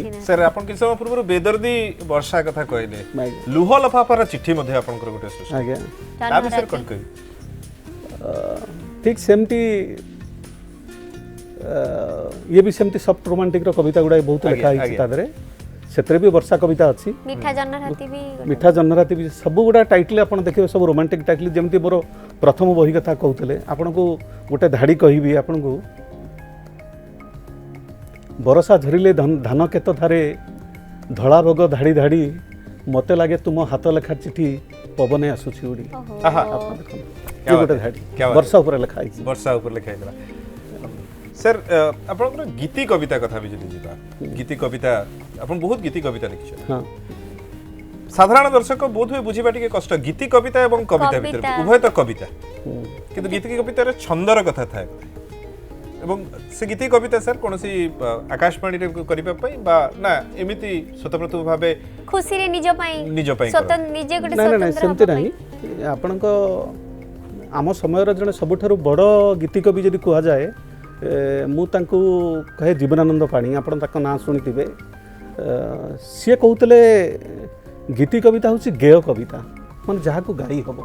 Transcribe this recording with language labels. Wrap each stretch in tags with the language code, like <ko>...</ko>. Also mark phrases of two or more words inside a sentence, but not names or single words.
<or>ସାର୍ ଆପଣ କିଛି ସମୟ ପୂର୍ବରୁ ବେଦର୍ଦି ବର୍ଷା କଥା କହିଲେ ଆଜ୍ଞା। ଲୁହ ଲଫାଫାର ଚିଠି ମଧ୍ୟ ଆପଣଙ୍କର ଗୋଟେ ସୃଷ୍ଟି ଆଜ୍ଞା ତା ବିଷୟରେ କ'ଣ କହିବି ଠିକ୍ ସେମିତି ଇଏ ବି ସେମିତି</or> <en>soft romantic</en> <or>କବିତା ଗୁଡ଼ାକ ବହୁତ ଆଜ୍ଞା, ଲେଖା ହେଇଛି ଆଜ୍ଞା। ତା ଦେହରେ ସେଥିରେ ବି ବର୍ଷା କବିତା ଅଛି ମିଠା ଜହ୍ନ ରାତି ବି ମିଠା ଜହ୍ନରାତି ବି ସବୁ ଗୁଡ଼ା ଟାଇଟଲ୍ ଆପଣ ଦେଖିବେ ସବୁ ରୋମାଣ୍ଟିକ୍ ଟାଇଟଲ୍ ଯେମିତି ମୋର ପ୍ରଥମ ବହି କଥା କହୁଥିଲେ ଆପଣଙ୍କୁ ଗୋଟେ ଧାଡ଼ି କହିବି ଆପଣଙ୍କୁ ବରଷା ଝରିଲେ ଧାନ କେତ ଧାରେ ଧଳା ବଗ ଧାଡ଼ି ଧାଡ଼ି ମୋତେ ଲାଗେ ତୁମ ହାତ ଲେଖା ଚିଠି ପବନେ ଆସୁଛି ଉଡ଼ି ଆହା ଆପଣ ଦେଖନ୍ତୁ</or> <hi>क्या</hi> <or>ଇଏ</or> <hi>बात</hi> <or>ଗୋଟେ</or> <hi>है,</hi> <or>ଧାଡ଼ି</or> <hi>क्या बात</hi> <or>ବର୍ଷା ଉପରେ ଲେଖା ହେଇଛି ବର୍ଷା ଉପରେ ଲେଖା ହେଇଥିଲା ସାର୍ ଆପଣଙ୍କର ଗୀତି କବିତା କଥା ବି ଯଦି ଯିବା ଗୀତି କବିତା ଆପଣ ବହୁତ ଗୀତି କବିତା ଲେଖିଛନ୍ତି ହଁ ସାଧାରଣ ଦର୍ଶକ ବୋଧ ହୁଏ ବୁଝିବା ଟିକେ କଷ୍ଟ ଗୀତି କବିତା ଏବଂ କବିତା ଭିତରେ କବିତା। ଉଭୟ ତ କବିତା ହୁଁ। କିନ୍ତୁ ଗୀତି କବିତାରେ ଛନ୍ଦର କଥା ଥାଏ ଏବଂ ସେ ଗୀତି କବିତା ସାର୍ କୌଣସି ଆକାଶବାଣୀରେ କରିବା ପାଇଁ বা ନା ଏମିତି ସ୍ୱତଃପ୍ରତଃ ଭାବେ ଖୁସି ରେ ନିଜ ପାଇଁ ନିଜ ପାଇଁ ସ୍ୱତନ୍ତ୍ର ନିଜେ ଗୋଟେ ନାଇଁ ନାଇଁ स्वतंत्र ସେମିତି हवा ନାହିଁ पई। ଆପଣଙ୍କ ଆମ ସମୟର ଜଣେ ସବୁଠାରୁ ବଡ଼ ଗୀତିକବି ଯଦି କୁହାଯାଏ ମୁଁ ତାଙ୍କୁ କହେ ଜୀବନାନନ୍ଦ ପାଣି ଆପଣ ତାଙ୍କ ନାଁ ଶୁଣିଥିବେ ସିଏ କହୁଥିଲେ ଗୀତି କବିତା ହେଉଛି ଗେୟ କବିତା ମାନେ ଯାହାକୁ ଗାଇ ହେବ</or>